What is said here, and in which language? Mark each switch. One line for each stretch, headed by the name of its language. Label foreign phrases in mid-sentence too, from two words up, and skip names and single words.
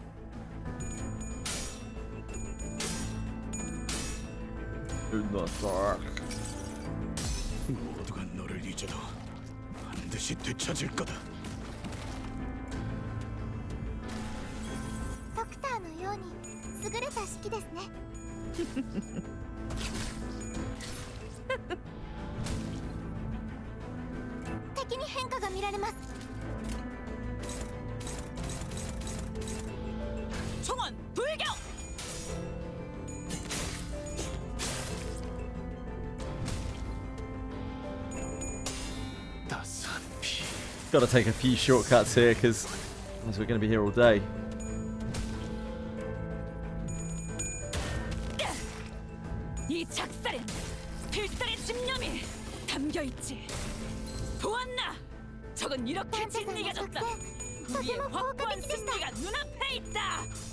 English: In the dark.
Korean: 모두가 너를 잊어도 반드시 되찾을 거다.
Japanese: ドクターのように優れた式ですね。敵に変化が見られます。
Korean: 총원 불격. 따스한 피.
English: Gotta take a few shortcuts here because we're gonna be here all day.
Korean: 이 작살엔 필살의 집념이 담겨 있지. 보았나? 적은 이렇게 진리가졌다. 우리의 확고한 승리가 눈앞에 있다.